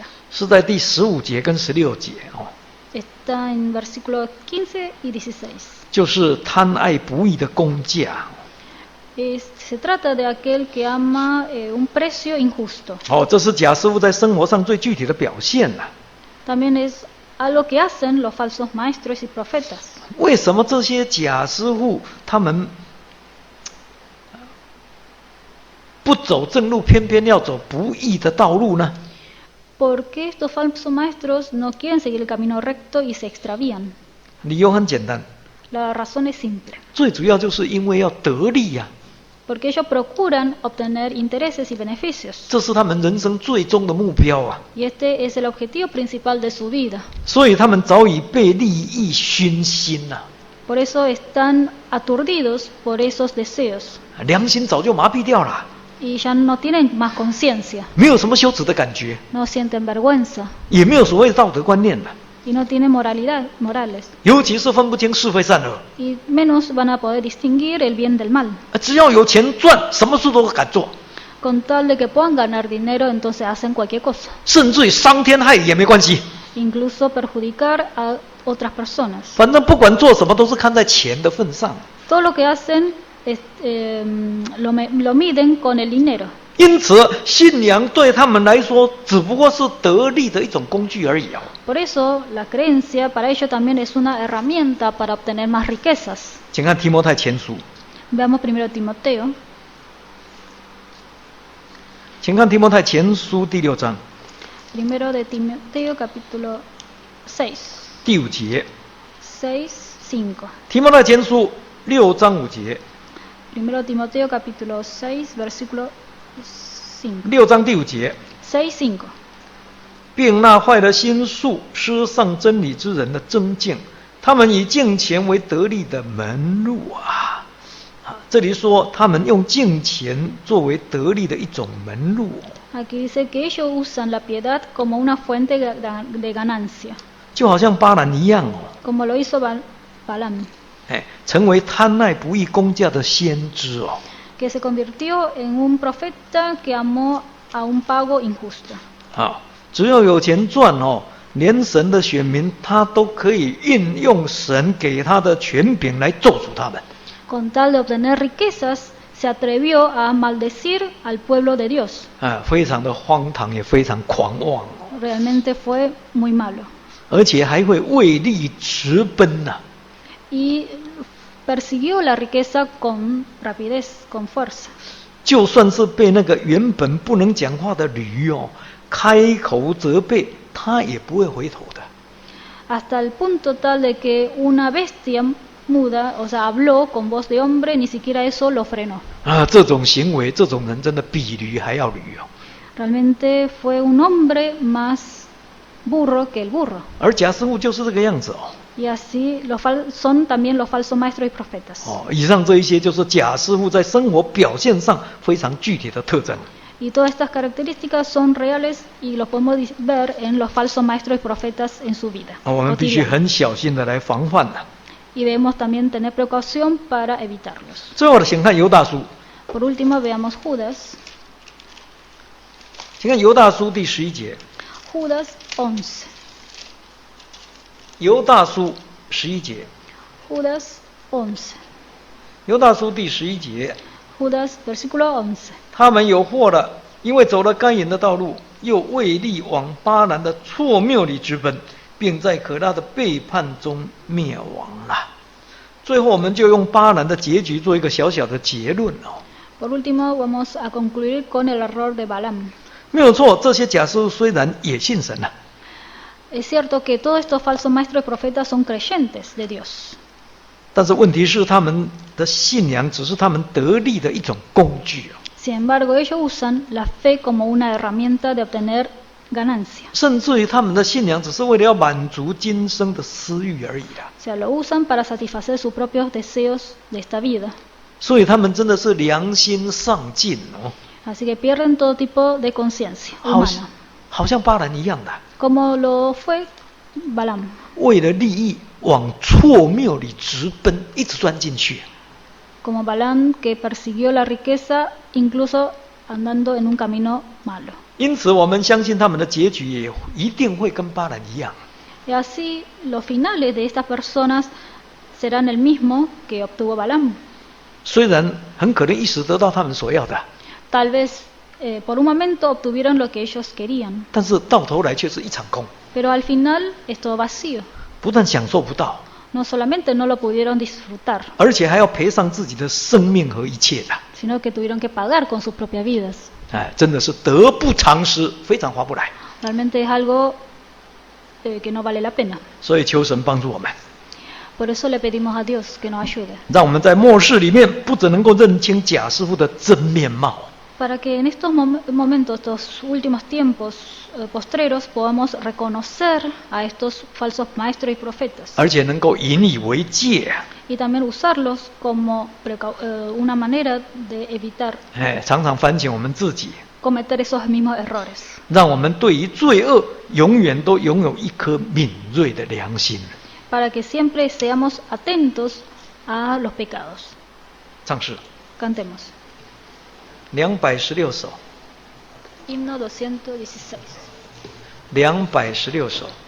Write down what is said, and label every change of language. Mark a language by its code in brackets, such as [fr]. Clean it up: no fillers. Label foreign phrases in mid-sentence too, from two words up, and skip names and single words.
[zh] 是在第15节跟16节。 [es] Está en versículo 15 y 16. [zh] 就是贪爱不义的工价。 [es] Se trata de aquel que ama un precio injusto. [zh] 这是假师傅在生活上最具体的表现了。 [es] También es algo que hacen los falsos maestros y profetas. [zh] 为什么这些假师傅他们不走正路，偏偏要走不义的道路呢？ [es] ¿Por qué estos falsos maestros no quieren seguir el camino recto y se extravían? [zh] 理由很简单。 [es] La razón es simple. [zh] 最主要就是因为要得利呀。 [es] Porque ellos procuran obtener intereses y beneficios. [zh] 这是他们人生最终的目标啊。 [es] Y este es el objetivo principal de su vida. [zh] 所以他们早已被利益熏心了。 [es] Por eso están aturdidos por esos deseos. [zh] 良心早就麻痹掉了。 [es] Y ya no tienen más conciencia. [zh] 没有什么羞耻的感觉。 [es] No sienten vergüenza. [zh] 也没有所谓道德观念了。 [es] Y no tienen morales. [zh] 尤其是分不清是非善恶。 [es] Y menos van a poder distinguir el bien del mal. [zh] 只要有钱赚，什么事都敢做。 [es] Con tal de que puedan ganar dinero, entonces hacen cualquier cosa. [zh] 甚至于伤天害理也没关系。 [es] Incluso perjudicar a otras personas. [zh] 反正不管做什么，都是看在钱的份上。 [es] Todo lo que hacen lo miden con el dinero. [zh] 因此，信仰对他们来说只不过是得利的一种工具而已。 [es] Por eso, la creencia para ellos también es una herramienta para obtener más riquezas. [zh] 请看提摩太前书。 [es] Veamos primero Timoteo. [zh] 请看提摩太前书第6章。 [es] Primero de Timoteo capítulo 6. [zh] 第5节。 [es] 6:5. [zh] 提摩太前书6章5节。 [es] Primero Timoteo capítulo 6 versículo 5. [zh] 6章第5节。 [es] 6:5. [zh] 并那坏了心术、失丧真理之人的增进，他们以敬钱为得利的门路啊！这里说他们用敬钱作为得利的一种门路。 [es] Aquí dice que ellos usan la piedad como una fuente de ganancia, [zh] 就好像巴兰一样哦， [es] como lo hizo Balaam, [zh] 成为贪爱不义公价的先知哦。 [es] que se convirtió en un profeta que amó a un pago injusto. [zh] 只要有钱赚哦，连神的选民他都可以运用神给他的权柄来咒诅他们。 [es] Con tal de obtener riquezas, se atrevió a maldecir al pueblo de Dios. [zh] 非常的荒唐，也非常狂妄哦。 [es] Realmente fue muy malo. [zh] 而且还会为利直奔呐、 [es] Y persiguió la riqueza con rapidez, con fuerza. [zh] 就算是被那个原本不能讲话的驴哦开口责备，他也不会回头的。 [es] Hasta el punto tal de que una bestia muda, o sea, habló con voz de hombre, ni siquiera eso lo frenó. [zh] 这种行为，这种人真的比驴还要驴哦。 [es] Realmente fue un hombre más burro que el burro. [zh] 而假师傅就是这个样子哦。 [es] Y así son también los falsos maestros y profetas. [zh] 以上这一些就是假师傅在生活表现上非常具体的特征。 [es] Y todas estas características son reales y los podemos ver en los falsos maestros y profetas en su vida. [zh] 我们必须很小心的来防范的。 [es] Y debemos también tener precaución para evitarlos. [zh] 最后的，请看犹大书。 [es] Por último, veamos Judas. [zh] 请看犹大书第11节。 [es] Judas 11. [zh] 犹大书11节。 [es] Judas 11. [zh] 犹大书第11节。 [es] Judas versículo 11. [zh] 他们有祸了，因为走了该隐的道路，又为利往巴兰的错谬里直奔，并在可拉的背叛中灭亡了。最后，我们就用巴兰的结局做一个小小的结论哦。 [es] Por último, vamos a concluir con el error de Balaam. [zh] 没有错，这些假师傅虽然也信神了， [es] Es cierto que todos estos falsos maestros y profetas son creyentes de Dios. [zh] 但是问题是他们的信仰只是他们得利的一种工具哦。 [es] Sin embargo, ellos usan la fe como una herramienta de obtener ganancia. [zh] 甚至于他们的信仰只是为了要满足今生的私欲而已啦。 [es] O sea, lo usan para satisfacer sus propios deseos de esta vida. [zh] 所以他们真的是良心丧尽哦。 [es] Así que pierden todo tipo de conciencia [zh] 好像巴兰一样的， [es] como lo fue Balaam. [zh] 为了利益往错谬里直奔，一直钻进去。 [es] Como Balaam que persiguió la riqueza incluso andando en un camino malo. [zh] 因此，我们相信他们的结局也一定会跟巴兰一样。 [es] Y así los finales de estas personas serán el mismo que obtuvo Balaam. [zh] 虽然很可能一时得到他们所要的， [es] Tal vez por un momento obtuvieron lo que ellos querían, [zh] 但是到头来却是一场空， [es] pero al final es todo vacío. [zh] 不但享受不到， [es] No solamente no lo pudieron disfrutar, [zh] 而且还要赔上自己的生命和一切的。 [es] sino que tuvieron que pagar con sus propias vidas. [zh] 真的是得不偿失，非常划不来。 [es] Realmente es algo que no vale la pena. [zh] 所以求神帮助我们， [es] Por eso le pedimos a Dios que nos ayude, [zh] 让我们在末世里面不只能够认清假师傅的真面貌， [es] para que en estos momentos, estos últimos tiempos postreros, podamos reconocer a estos falsos maestros y profetas [zh] 而且能够引以为戒， [es] y también usarlos como una manera de evitar [zh] 常常反省我们自己， [es] cometer esos mismos errores, [zh] 让我们对于罪恶永远都拥有一颗敏锐的良心。 [es] para que siempre seamos atentos a los pecados. [zh] 唱诗 [es] Cantemos. [zh] 216首， [es] Himno 216. [zh] 216首。